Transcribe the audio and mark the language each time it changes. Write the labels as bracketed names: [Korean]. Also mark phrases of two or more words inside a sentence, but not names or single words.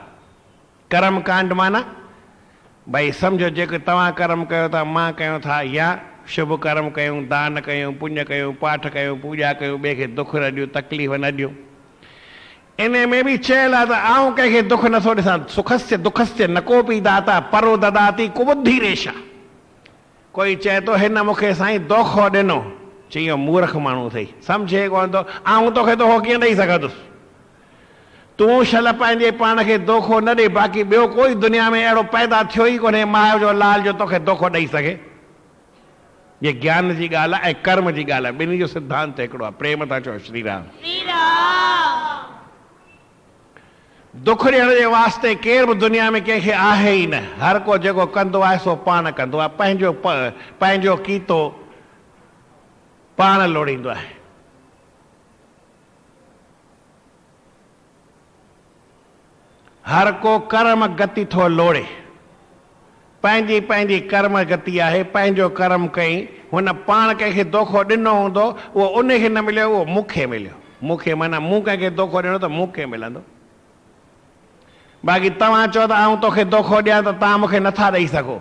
[Sindhi] कर्मकांड माना भई सम्झो जेके तव्हां कर्म कयो था, मां कयूं था, या शुभ कर्म कयूं, दान कयूं, पुण्य कयूं, पाठ कयूं, पूॼा कयूं, ॿिए खे दुख न ॾियूं, तकलीफ़ न ॾियूं। इन में बि चयल आहे त आऊं कंहिंखे दुख नथो ॾिसां। [Sanskrit] सुखस्य दुखस्य न कोपी दाता परो ददाती कुबुद्धि रेशा। [Sindhi] कोई चए थो हिन मूंखे साईं दोखो ॾिनो, चई मूर्ख माण्हू अथई, सम्झे कोन थो, आऊं तोखे दोखो कीअं ॾेई सघंदुसि। तूं शल पंहिंजे पाण खे दोखो न ॾे, बाक़ी ॿियो कोई दुनिया में अहिड़ो पैदा थियो ई कोन्हे माउ जो लाल जो तोखे दोखो ॾेई सघे। ये ज्ञान जी ॻाल्हि आहे ऐं कर्म जी ॻाल्हि आहे, ॿिन्ही जो सिद्धांत हिकिड़ो आहे। प्रेम था चओ श्री राम। दुख ॾियण जे वास्ते केर बि दुनिया में कंहिंखे आहे ई न। हर को जेको कंदो आहे सो पाण कंदो आहे, पंहिंजो कीतो पाण लोड़ींदो आहे। हर को कर्म गति थो लोड़े, पंहिंजी पंहिंजी कर्म गति आहे। पंहिंजो कर्म कई, हुन पाण कंहिंखे दोखो ॾिनो हूंदो, उहो उनखे न मिलियो, उहो मूंखे मिलियो। मूंखे माना मूं कंहिंखे दोखो ॾिनो त मूंखे मिलंदो। बाक़ी तव्हां चओ त आऊं तोखे दोखो ॾियां त तव्हां मूंखे नथा ॾेई सघो।